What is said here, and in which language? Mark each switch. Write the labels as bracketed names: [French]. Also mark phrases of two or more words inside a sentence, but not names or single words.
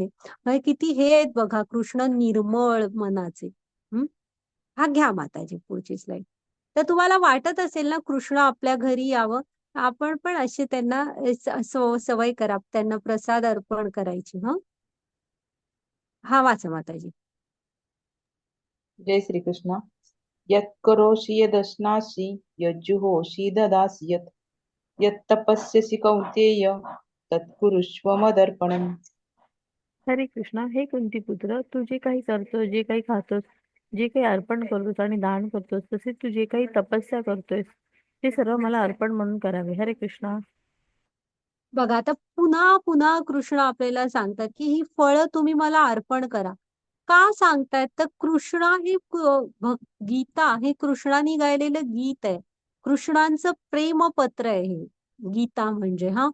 [Marathi] म्हणजे किती हे आहेत बघा कृष्ण निर्मळ मनाचे. हा, घ्या माताजी पुढची स्लाईड. तर तुम्हाला वाटत असेल ना कृष्ण आपल्या घरी यावं, आपण पण असे त्यांना सवय करा, त्यांना प्रसाद अर्पण करायची. हा, वाचा माताजी. जय श्री कृष्ण. [Sanskrit] यत् करोषि यदश्नासि यज्जुहोषि ददासि यत् यत् तपस्यसि कौन्तेय तत्कुरुष्व मदर्पणम्. [Marathi] हरे कृष्णा. हे कुंतीपुत्र, तू जे काही करतोस, जे काही खातोस, जे काही अर्पण करतोस आणि दान करतोस, तसेच तू जे काही तपस्या करतोयस, ते सर्व मला अर्पण म्हणून करावे. हरे कृष्णा. बघा आता पुन्हा पुन्हा कृष्ण आपल्याला सांगतात की ही फळं तुम्ही मला अर्पण करा. का सांगतायत तर कृष्ण हे गीता हे कृष्णाने गायलेलं गीत आहे. कृष्णांचं प्रेमपत्र आहे हे गीता म्हणजे हा.